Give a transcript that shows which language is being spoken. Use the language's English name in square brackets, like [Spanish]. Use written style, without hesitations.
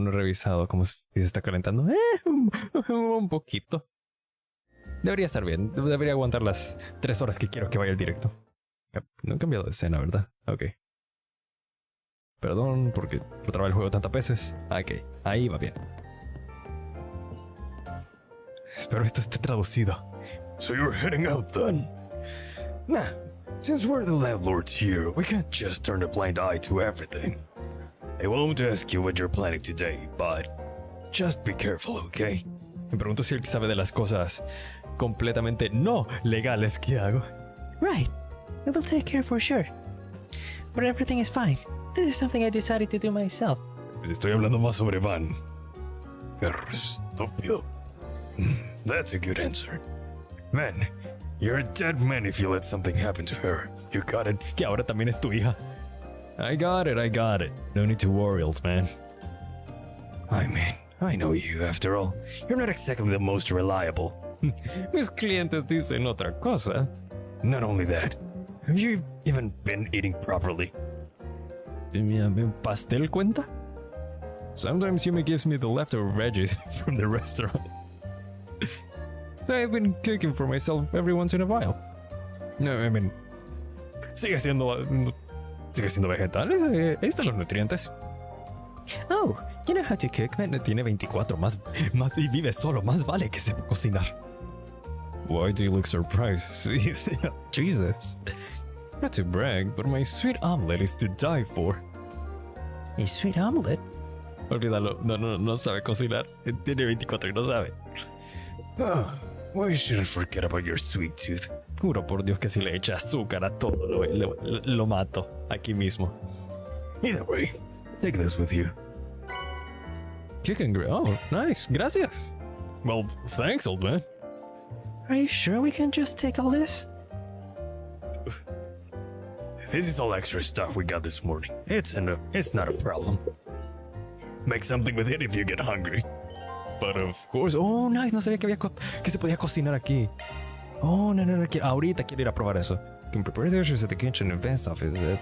[Spanish] No he revisado cómo si se está calentando. Un poquito. Debería estar bien. Debería aguantar las 3 horas que quiero que vaya el directo. No he cambiado de escena, ¿verdad? Ok. Perdón por trabar el juego tantas veces. Ok, ahí va bien. Espero esto esté traducido. [English] So you're heading out then? Nah. Since we're the landlords here, we can't just turn a blind eye to everything. I won't ask you what you're planning today, but just be careful, okay? [Spanish] Me pregunto si él sabe de las cosas completamente no legales que hago. [English] Right. We will take care for sure. But everything is fine. This is something I decided to do myself. [Spanish] Pues estoy hablando más sobre Van. Perro estúpido. [English] That's a good answer. Man, you're a dead man if you let something happen to her. You got it? [Spanish] Que ahora también es tu hija. [English] I got it. No need to worry, old man. I mean, I know you, after all. You're not exactly the most reliable. [Spanish] Mis clientes dicen otra cosa. [English] Not only that, have you even been eating properly? [Spanish] ¿Pastel cuenta? [English] Sometimes Yumi gives me the leftover veggies from the restaurant. I've been cooking for myself every once in a while. [Spanish] No, [English] I mean, [Spanish] sigue siendo vegetales. Ahí están los nutrientes. [English] Oh, you know how to cook? [Spanish] Tiene 24 más y vive solo. Más vale que sepa cocinar. [English] Why do you look surprised? Jesus. Not to brag, but my sweet omelet is to die for. A sweet omelet? [Spanish] Olvídalo, no sabe cocinar. Tiene 24 y no sabe. [English] Why should I forget about your sweet tooth? [Spanish] Juro por Dios que si le echa azúcar a todo, lo mato aquí mismo. [English] Either way, take this with you. Chicken grill. Oh, nice. Gracias. Well, thanks, old man. Are you sure we can just take all this? This is all extra stuff we got this morning. It's not a problem. Make something with it if you get hungry. But of course. Oh, nice. [Spanish] No sabía que se podía cocinar aquí. Oh, no. Ahorita quiero ir a probar eso. [English] Can prepare dishes at the kitchen and best office.